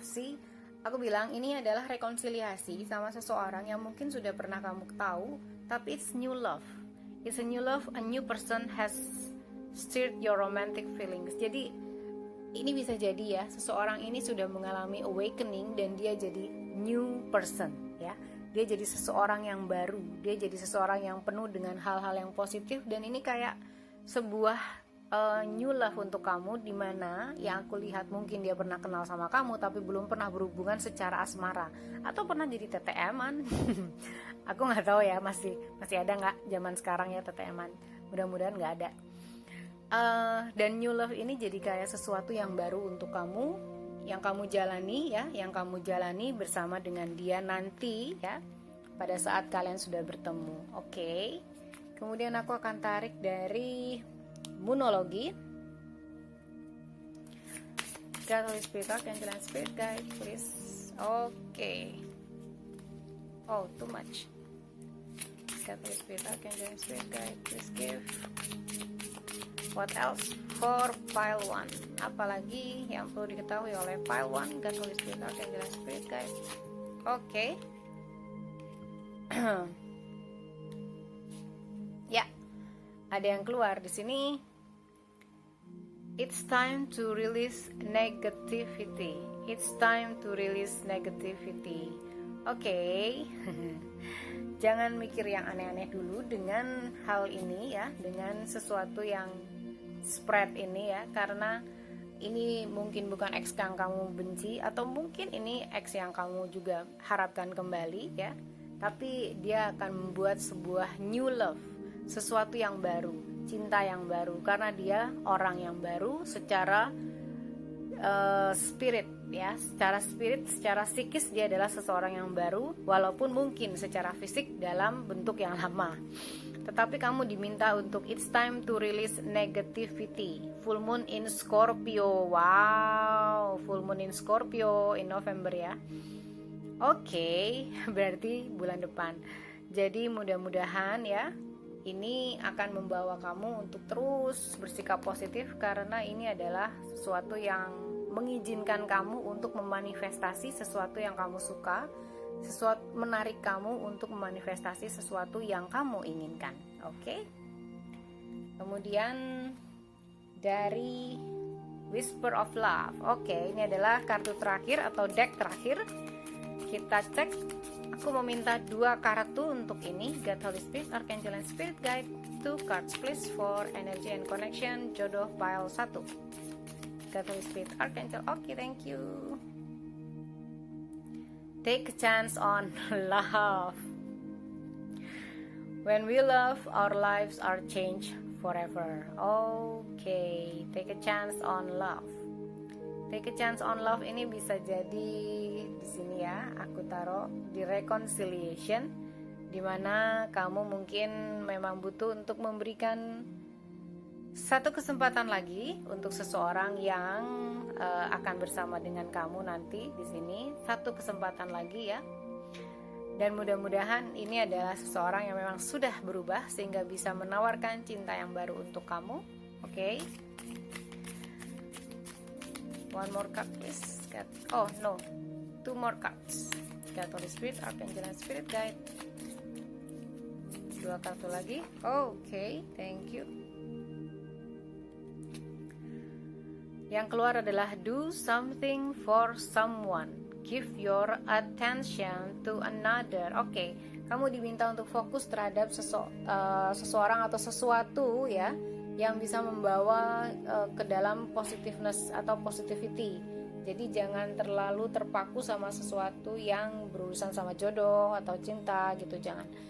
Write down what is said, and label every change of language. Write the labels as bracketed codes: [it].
[id] See, aku bilang ini adalah rekonsiliasi sama seseorang yang mungkin sudah pernah kamu tahu, tapi [en] it's new love. It's a new love, a new person has stirred your romantic feelings. [id] Jadi ini bisa jadi ya, seseorang ini sudah mengalami awakening dan dia jadi new person ya. Dia jadi seseorang yang baru, dia jadi seseorang yang penuh dengan hal-hal yang positif, dan ini kayak sebuah new love untuk kamu, dimana yang aku lihat mungkin dia pernah kenal sama kamu tapi belum pernah berhubungan secara asmara, atau pernah jadi TTM-an. Aku nggak tahu ya, masih ada nggak zaman sekarang ya TTM-an, mudah-mudahan nggak ada. Dan new love ini jadi kayak sesuatu yang baru untuk kamu, yang kamu jalani ya, yang kamu jalani bersama dengan dia nanti ya, pada saat kalian sudah bertemu. Oke. Kemudian aku akan tarik dari Moonologi. [en] God, Holy Spirit, Archangel, and Spirit Guide, please. Oke. Oh, too much. God, Holy Spirit, Archangel, and Spirit Guide, please give. What else for pile 1? [id] Apalagi yang perlu diketahui oleh pile 1? God, Holy Spirit, Archangel, and Spirit Guide. Oke. Ya, ada yang keluar di sini. [en] It's time to release negativity. It's time to release negativity. [id] Oke. Jangan mikir yang aneh-aneh dulu dengan hal ini ya, dengan sesuatu yang spread ini ya, karena ini mungkin bukan ex yang kamu benci, atau mungkin ini ex yang kamu juga harapkan kembali ya, tapi dia akan membuat sebuah new love, sesuatu yang baru, cinta yang baru, karena dia orang yang baru secara spirit ya, secara psikis dia adalah seseorang yang baru, walaupun mungkin secara fisik dalam bentuk yang lama. Tetapi kamu diminta untuk [en] it's time to release negativity. Full moon in Scorpio. Wow, full moon in Scorpio in November ya. [id] Oke, berarti bulan depan. Jadi mudah-mudahan ya, ini akan membawa kamu untuk terus bersikap positif, karena ini adalah sesuatu yang mengizinkan kamu untuk memanifestasi sesuatu yang kamu suka, sesuatu menarik kamu untuk memanifestasi sesuatu yang kamu inginkan. Oke? Kemudian dari Whisper of Love. Oke, ini adalah kartu terakhir atau deck terakhir. Kita cek. Aku meminta 2 kartu untuk ini. [en] God, Holy Spirit, Archangel, and Spirit Guide. 2 cards please for energy and connection. Jodoh pile 1. God, Holy Spirit, Archangel. Okay, thank you. Take a chance on love. When we love, our lives are changed forever. Okay, take a chance on love. Take a chance on love [id] ini bisa jadi di sini ya, aku taruh di reconciliation, dimana kamu mungkin memang butuh untuk memberikan satu kesempatan lagi untuk seseorang yang akan bersama dengan kamu nanti di sini, satu kesempatan lagi ya. Dan mudah-mudahan ini adalah seseorang yang memang sudah berubah sehingga bisa menawarkan cinta yang baru untuk kamu. Oke. [en] One more card please. Oh no, 2 more cards. God, Holy Spirit, Archangel and Spirit Guide. [id] 2 kartu lagi. Oke, [en] thank you. [id] Yang keluar adalah [en] do something for someone. Give your attention to another. [id] Oke, kamu diminta untuk fokus terhadap seseorang atau sesuatu ya, yang bisa membawa ke dalam positiveness atau positivity. Jadi jangan terlalu terpaku sama sesuatu yang berurusan sama jodoh atau cinta gitu, jangan.